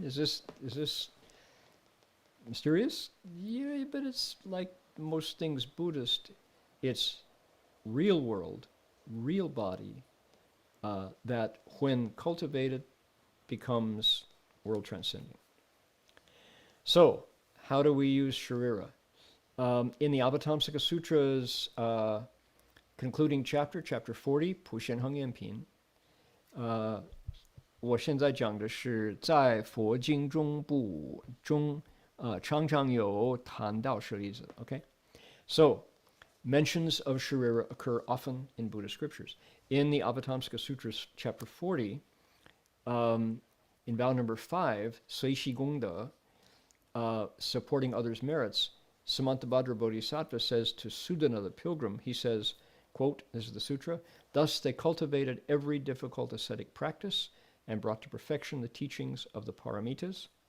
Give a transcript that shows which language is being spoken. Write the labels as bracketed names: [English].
[English] Is this mysterious? Yeah, but it's like most things Buddhist. It's real world, real body, that when cultivated becomes world transcending. So, how do we use Sharira? In the Avatamsaka Sutra's concluding chapter, chapter 40, [Chinese] 普贤恒愿品, 我现在讲的是在佛经中部中常常有谈到舍利子. [English] Okay? So, mentions of Sharira occur often in Buddhist scriptures. In the Avatamsaka Sutras, chapter 40, in vow number 5, 随喜功德, supporting others' merits, Samantabhadra Bodhisattva says to Sudana the pilgrim, he says, quote, this is the sutra, thus they cultivated every difficult ascetic practice and brought to perfection the teachings of the paramitas.